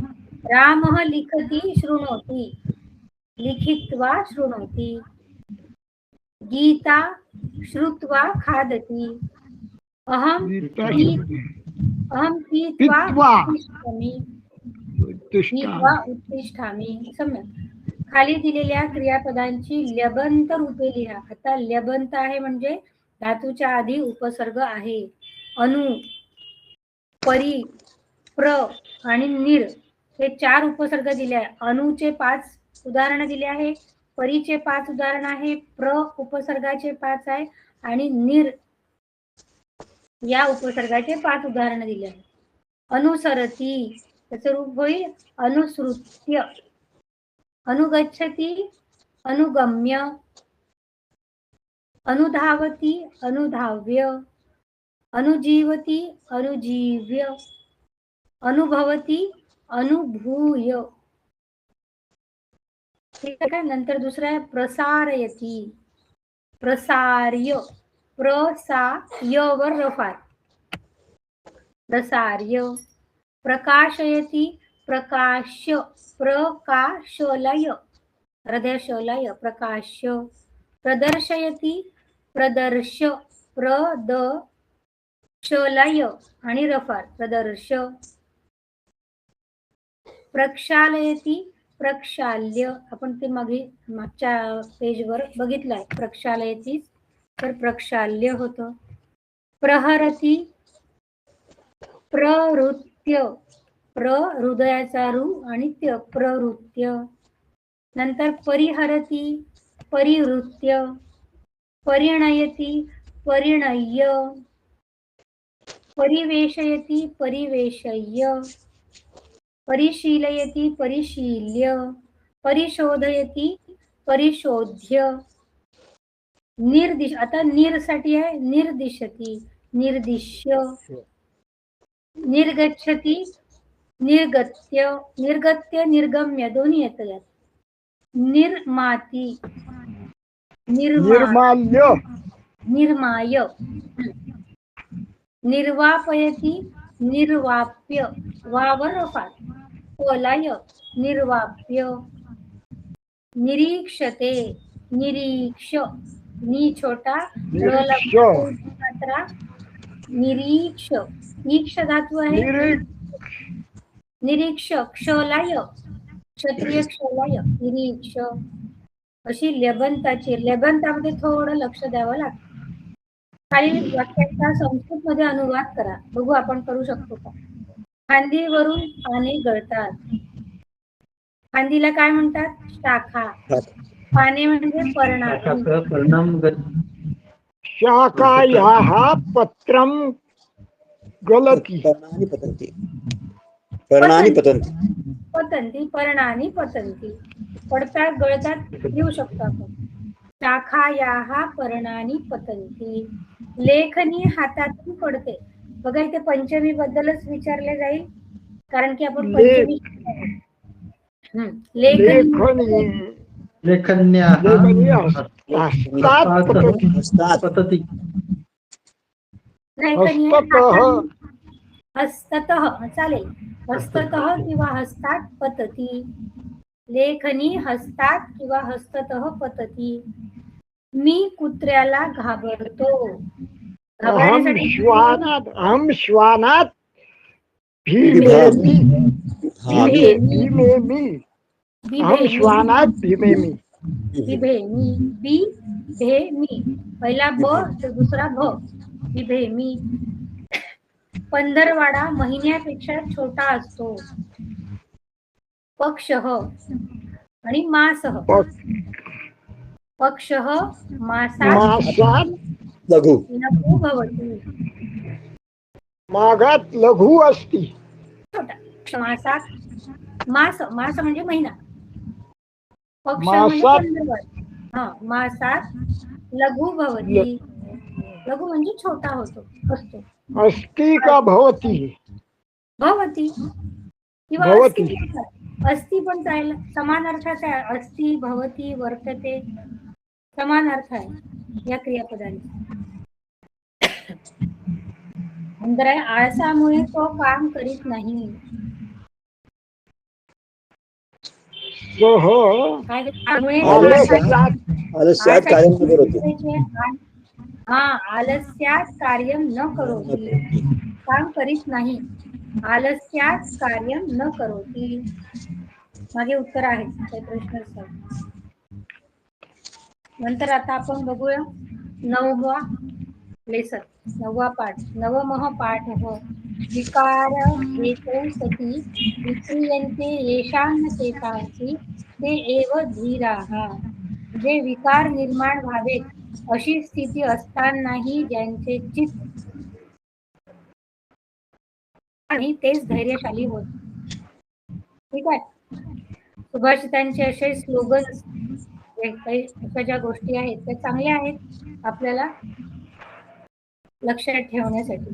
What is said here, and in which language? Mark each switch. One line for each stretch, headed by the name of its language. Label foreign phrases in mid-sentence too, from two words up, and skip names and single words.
Sanskrit: रामः लिखति शृणोति, लिखित्वा शृणोति। गीता श्रुत्वा खादति। अहं पीत्वा पीत्वा उत्तिष्ठामि। पीत्वा उत्तिष्ठामि। सम्यक।
Marathi: खाली दिलेल्या क्रियापदांची ल्यबंत रूपे लिहा। आता ल्यबंत आहे म्हणजे धातूच्या आधी उपसर्ग आहे। अनु, परी, प्र आणि निर हे 4 उपसर्ग दिले आहे। अनुचे 5 उदाहरण दिले आहे, परीचे 5 उदाहरण आहे, प्र उपसर्गाचे 5 आहे आणि निर या उपसर्गाचे 5 उदाहरण दिले आहे। अनुसरती त्याचं रूप होईल अनुसृत्य।
Sanskrit: अनुगच्छति, अनुगम्य, अनुधावती, अनुधाव्य, अनुजीवती, अनुजीव्य, अनुभवती, अनुभूय।
Marathi: ठीक आहे। नंतर दुसरा आहे
Sanskrit: प्रसारयती, प्रसार्य, प्रसाय
Marathi: वर रफार, प्रसार्य।
Sanskrit: प्रकाशयती, प्रकाश्य, प्रकाशलय, हृदयशलय, प्रकाश्य। प्रदर्शयती, प्रदर्श, प्रदशलय आणि रफार, प्रदर्श। प्रक्षालयती, प्रक्षाल्य,
Marathi: आपण ते मागच्या पेजवर बघितलंय, प्रक्षालयती तर प्रक्षाल्य होतं।
Sanskrit: प्रहरती, प्रवृत्य, प्र
Marathi: हृदयाचा रू आणि त्य,
Sanskrit: प्रवृत्य। नंतर परिहरती, परिहृत्य, परिणयती, परिणय्य, परिवेशयती, परिवेशय्य, परिशीलयती, परिशील्य, परिशोधयती, परिशोध्य। निर्दिश,
Marathi: आता निर साठी आहे
Sanskrit: निर्दिशती, निर्दिश्य। निर्गच्छति, निर्गत्य, निर्गत्य निर्गम्य
Marathi: दोन्ही येतं यात।
Sanskrit: निर्माती, निर्माल्य, निर्माय। निर्वापयती, निर्वाप्य, वावर रफार, कोलाय, निर्वाप्य। निरीक्षते, निरीक्ष,
Marathi: नी छोटा, मात्रा, निरीक्ष, ईक्ष धातू आहे। निरीक्ष, क्षलाय, क्षत्रिय क्षलाय, निरीक्ष। अशी ल्यबंताची, ल्यबंतामध्ये थोडं लक्ष द्यावं लागतं। खालील वाक्याचा संस्कृत मध्ये अनुवाद करा, बघू आपण करू शकतो का। फांदीवरून पाने गळतात, फांदीला काय म्हणतात, शाखा। पाने म्हणजे पर्णानी,
Sanskrit: शाखायाः पत्रं गलति, पर्णानि पतन्ति, पर्णानि पतन्ति, पतंती, पर्णानी पतंती,
Marathi: पडतात गळतात लिहू शकतो आपण।
Sanskrit: शाखायाः पर्णानी पतंती।
Marathi: लेखनी हातातून पडते, बघा इथे पंचमी बद्दलच विचारले जाईल कारण की आपण पंचमी लेखनी,
Sanskrit: लेखन्याः हस्तात् पतति, लेखनी हस्ततः,
Marathi: हस्ततः चालेल, हस्ततः किंवा
Sanskrit: हस्तात पतती। लेखनी हस्तात किंवा हस्ततः पतती।
Marathi: मी कुत्र्याला घाबरतो,
Sanskrit: अहं श्वानात् भीमेमि, अहं श्वानात् भीमेमि, बिभेमी,
Marathi: बी भेमी, पहिला ब तर दुसरा भ, बिभेमी। पंधरवाडा महिन्यापेक्षा छोटा असतो, पक्षः आणि मासः।
Sanskrit: पक्षः मासात लघु लघु भवति, मागात लघु अस्ति,
Marathi: छोटा। मासात, मास, मास म्हणजे महिना, पक्ष म्हणजे पंधरवाडा, हा
Sanskrit: मासात लघु भवति,
Marathi: लघु म्हणजे छोटा होतो, असतो। अस्ति का भवति, भवति किंवा
Sanskrit: भवति,
Marathi: अस्ति पण चालेल, समान अर्थाचा आहे।
Sanskrit: अस्ति, भवति, वर्तते,
Marathi: समान अर्थ आहे या क्रियापदांचा. नंतर आहे आळसामुळे तो काम करीत नाही. हो काय त्यामुळे
Sanskrit: आलस्यात कार्य न करोति. हा आलस्यात कार्यम न करोति,
Marathi: काम करीत नाही.
Sanskrit: आलस्यात कार्यम न करोति.
Marathi: मागे उत्तर आहे काही प्रश्न असतात. नंतर आता आपण बघूया 9वा लेसन, 9वा पाठ.
Sanskrit: नवमः पाठ विकार हेतौ सती विक्रियन्ते येषां चेतांसि ते एव धीराः.
Marathi: जे विकार निर्माण व्हावेत अशी स्थिती असतानाही ज्यांचे चित्त आणि तेच धैर्यशाली होत. ठीक आहे. सुभाषितांचे असे स्लोगन्स काही अशा ज्या गोष्टी आहेत त्या चांगल्या आहेत आपल्याला लक्षात ठेवण्यासाठी.